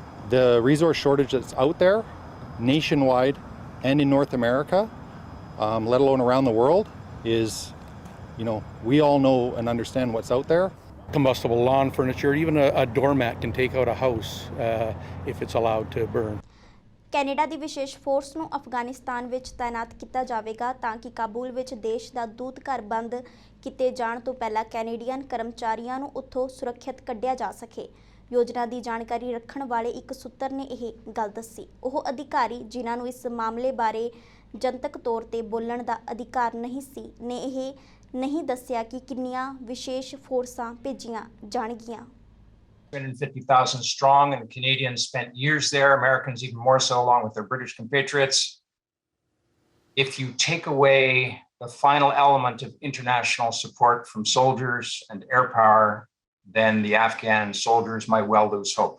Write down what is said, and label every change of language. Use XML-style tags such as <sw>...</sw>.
<en>the resource shortage that's out there nationwide and in North America, let alone around the world, is, we all know and understand what's out there. Combustible lawn furniture, even a doormat can take out a house if it's allowed to burn.</en> <pa>Canada ਦੀ ਵਿਸ਼ੇਸ਼ force ਨੂੰ ਅਫਗਾਨਿਸਤਾਨ ਵਿੱਚ ਤਾਇਨਾਤ ਕੀਤਾ ਜਾਵੇਗਾ ਤਾਂ ਕਿ ਕਾਬੁਲ ਵਿੱਚ ਦੇਸ਼ ਦਾ ਦੂਤ ਘਰ ਬੰਦ ਕੀਤੇ ਜਾਣ ਤੋਂ ਪਹਿਲਾਂ ਕੈਨੇਡੀਅਨ ਕਰਮਚਾਰੀਆਂ ਨੂੰ ਉੱਥੋਂ ਸੁਰੱਖਿਅਤ ਕੱਢਿਆ ਜਾ ਸਕੇ। ਯੋਜਨਾ ਦੀ ਜਾਣਕਾਰੀ ਰੱਖਣ ਵਾਲੇ ਇੱਕ ਸੂਤਰ ਨੇ ਇਹ ਗੱਲ ਦੱਸੀ। ਉਹ ਅਧਿਕਾਰੀ ਜਿਨ੍ਹਾਂ ਨੂੰ ਇਸ ਮਾਮਲੇ ਬਾਰੇ ਜਨਤਕ ਤੌਰ ਤੇ ਬੋਲਣ ਦਾ ਅਧਿਕਾਰ ਨਹੀਂ ਸੀ, ਨੇ ਇਹ ਨਹੀਂ ਦੱਸਿਆ ਕਿ ਕਿੰਨੀਆਂ ਵਿਸ਼ੇਸ਼ ਫੋਰਸਾਂ ਭੇਜੀਆਂ ਜਾਣਗੀਆਂ।</pa> <en>250,000 strong, and Canadians spent years there, Americans even more so, along with their British compatriots. If you take away the final element of international support from soldiers and air power, then the Afghan soldiers might well lose hope.</en>